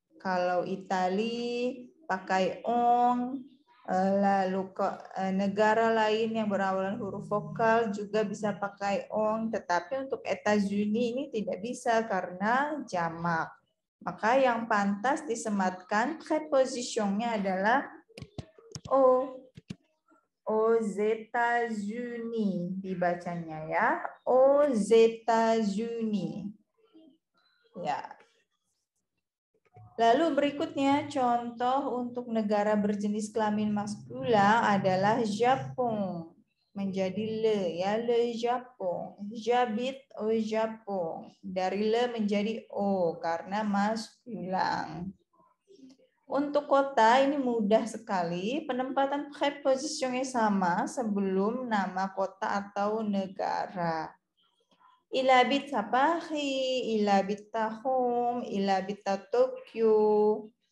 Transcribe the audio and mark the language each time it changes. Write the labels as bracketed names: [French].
[Indonesian] Kalau Itali pakai on, lalu negara lain yang berawalan huruf vokal juga bisa pakai on, tetapi untuk États-Unis ini tidak bisa karena jamak. Maka yang pantas disematkan prepositionnya adalah o. [French] Aux États-Unis [Indonesian] dibacanya ya. [French] Aux États-Unis. Ya. [Indonesian] Lalu berikutnya contoh untuk negara berjenis kelamin maskulin adalah Jepang. Menjadi [French] le ya, le Japon. J'habite au Japon. [Indonesian] Dari le menjadi o karena maskulin. Untuk kota ini mudah sekali, penempatan prepositionnya sama sebelum nama kota atau negara. [French] Il habite à Paris, il habite à Rome, il habite à Tokyo.